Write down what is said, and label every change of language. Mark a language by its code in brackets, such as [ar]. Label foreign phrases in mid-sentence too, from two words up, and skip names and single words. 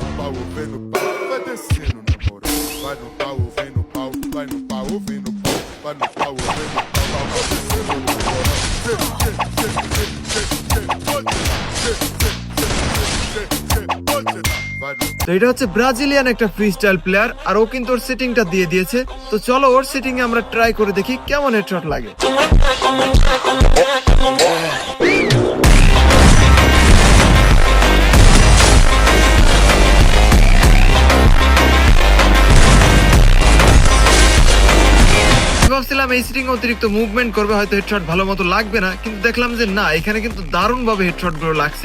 [pt] pau, vem no pau, vai descendo na moral. Vai no pau, vem no pau, vai no pau, vem no pau, vai no pau, vem no pau, vai descendo na moral. Vai no [bn] তো এটা হচ্ছে ব্রাজিলিয়ান একটা [en] free style player, [bn] আর ও কিন্তু ওর সেটিংটা দিয়ে দিয়েছে। তো চলো ওর সেটিং এ আমরা ট্রাই করে দেখি কেমন হেডশট লাগে। ভাবছিলাম এই সিটিং অতিরিক্ত মুভমেন্ট করবে, হয়তো হেডশট ভালো মতো লাগবে না, কিন্তু দেখলাম যে না, এখানে কিন্তু দারুণ ভাবে হেডশট গুলো লাগছে।